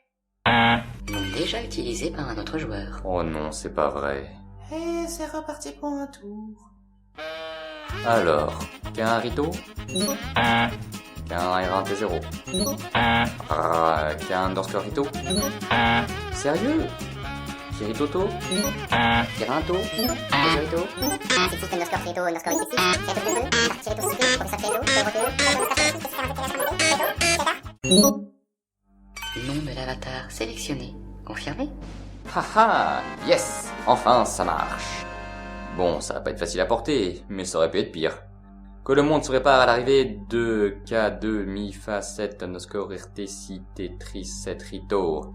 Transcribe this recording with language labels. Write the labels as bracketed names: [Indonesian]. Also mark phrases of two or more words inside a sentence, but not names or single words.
[French] Nom déjà utilisé par un autre joueur. Oh non, c'est pas vrai. Et c'est reparti pour un tour. Alors, qu'un Rito? Qu'un R1T0? Qu'un underscore Rito? Sérieux? Kiritoto? Kirinto? Kirito? Sixty underscore Kirito underscore Sixty, Kirito 2, Kirito 6, professeur Kirito, Nom de l'avatar sélectionné. Confirmé? Haha, yes! Enfin, ça marche. Bon, ça va pas être facile à porter, mais ça aurait pu être pire. Que le monde se répare à l'arrivée de K2 Mi Fa 7 underscore RT6 Tetris 7 Rito.